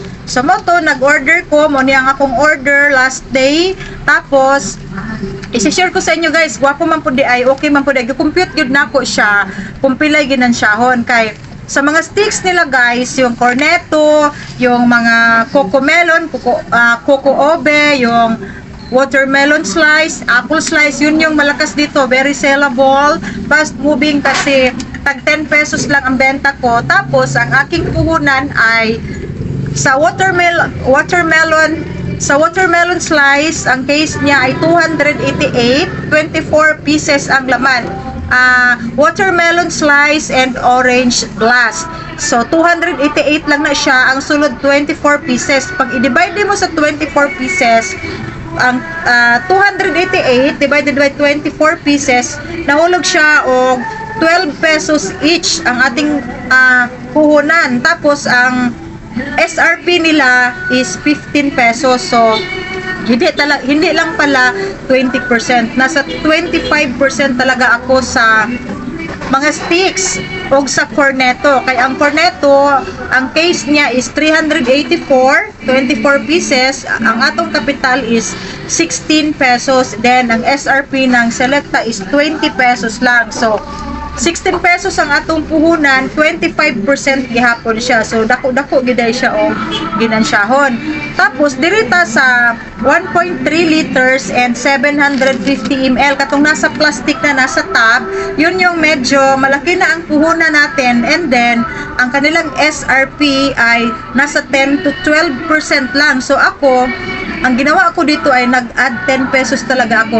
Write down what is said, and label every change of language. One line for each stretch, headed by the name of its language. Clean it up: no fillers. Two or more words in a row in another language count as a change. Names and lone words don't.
Cebuano: So mo to nag-order ko mo ni ang akong order
English: last day,
Cebuano: tapos i-share ko sa inyo guys, gwapo man po di ay okay man po di compute gyud nako siya kung pilay ginansiyahon kay sa mga sticks nila guys, yung cornetto, yung mga coco melon, coco obe, yung
English: watermelon slice, apple slice,
Filipino: yun yung malakas dito,
English: very sellable, fast moving
Filipino: kasi tag 10 pesos lang ang benta ko. Tapos ang aking puhunan ay sa watermelon slice, ang case niya ay 288, 24 pieces ang laman.
English: Watermelon slice and orange glass.
Cebuano: So 288 lang na siya, ang sulod 24 pieces.
Filipino: Pag i-divide mo sa 24 pieces, ang 288
English: divided by 24 pieces,
Cebuano: nahulog siya og 12 pesos each ang ating puhunan.
Filipino: Tapos ang SRP nila is 15 pesos. So hindi lang pala 20%, nasa 25% talaga ako sa mga sticks o sa cornetto. Kaya ang cornetto, ang case niya is 384, 24 pieces.
Cebuano: Ang atong capital is 16 pesos.
Filipino: Then ang SRP ng Selecta is 20 pesos lang.
Cebuano: So 16 pesos ang atong puhunan, 25% gihapon siya. So dako-dako giday siya o ginansyahon. Tapos dirita sa
English: 1.3 liters and 750 ml
Filipino: katong nasa plastic na nasa tab, yun yung medyo malaki na ang puhunan natin,
English: and then
Filipino: ang kanilang SRP ay nasa 10 to 12% lang. So ako, ang ginawa ko dito ay nag-add 10 pesos talaga ako.